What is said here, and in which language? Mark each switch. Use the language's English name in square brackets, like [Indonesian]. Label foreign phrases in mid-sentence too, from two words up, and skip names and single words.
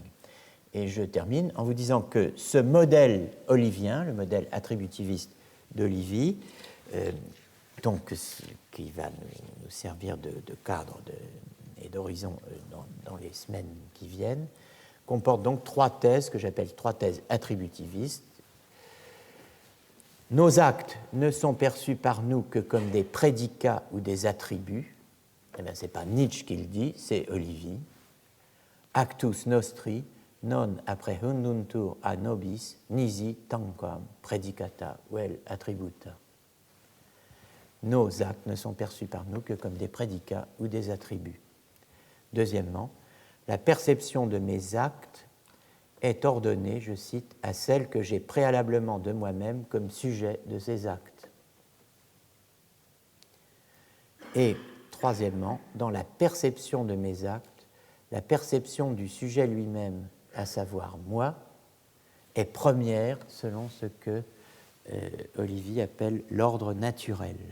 [French] Et je termine en vous disant que ce modèle olivien, le modèle attributiviste d'Olivi, donc qui va nous servir de cadre et d'horizon dans les semaines qui viennent, comporte donc trois thèses que j'appelle trois thèses attributivistes. Nos actes ne sont perçus par nous que comme des prédicats ou des attributs. Eh bien, ce n'est pas Nietzsche qui le dit, c'est Olivi. [Latin] Actus nostri non apprehenduntur a nobis nisi tanquam predicata vel attributa. [French] Nos actes ne sont perçus par nous que comme des prédicats ou des attributs. Deuxièmement, la perception de mes actes est ordonnée, je cite, à celle que j'ai préalablement de moi-même comme sujet de ces actes. Et troisièmement, dans la perception de mes actes, la perception du sujet lui-même, à savoir moi, est première selon ce que Olivi appelle l'ordre naturel.